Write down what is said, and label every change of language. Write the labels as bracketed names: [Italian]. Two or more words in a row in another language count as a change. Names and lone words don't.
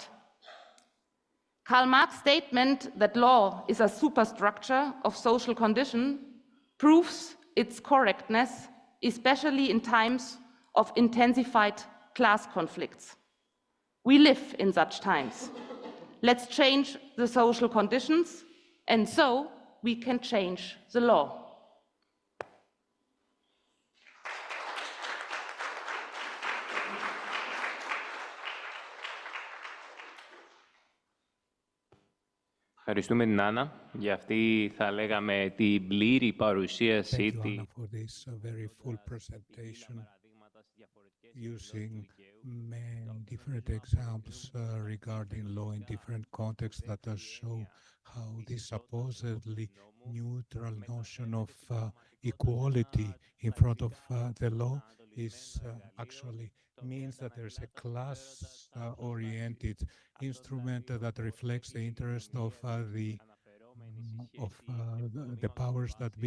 [English] Karl Marx's statement that law is a superstructure of social condition proves its correctness, especially in times of intensified class conflicts. We live in such times. Let's change the social conditions, and so we can change the law. [Greek] Ευχαριστούμε την Άννα για αυτή, θα λέγαμε, την πλήρη παρουσίασή [English] Thank you, [Greek] της. [English] Anna, for this very full presentation using many different examples regarding law in different contexts that show how this supposedly neutral notion of equality in front of the law is actually means that there's a class-oriented instrument that reflects the interest of the powers that be.